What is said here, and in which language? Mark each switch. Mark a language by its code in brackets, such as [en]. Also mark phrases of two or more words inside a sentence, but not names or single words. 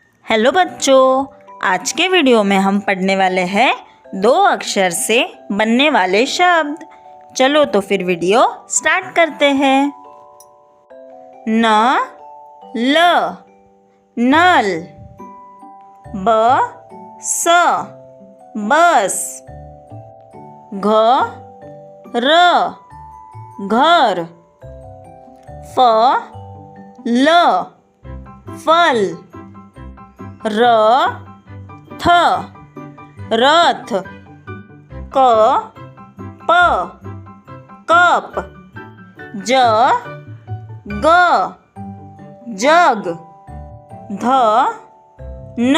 [hi] हेलो बच्चों, आज के वीडियो में हम पढ़ने वाले हैं 2 अक्षर से बनने वाले शब्द। चलो तो फिर वीडियो स्टार्ट करते हैं। न ल नल, ब स बस, घ र घर, फ ल फल, र थ रथ, क प कप, ज ग जग, ध न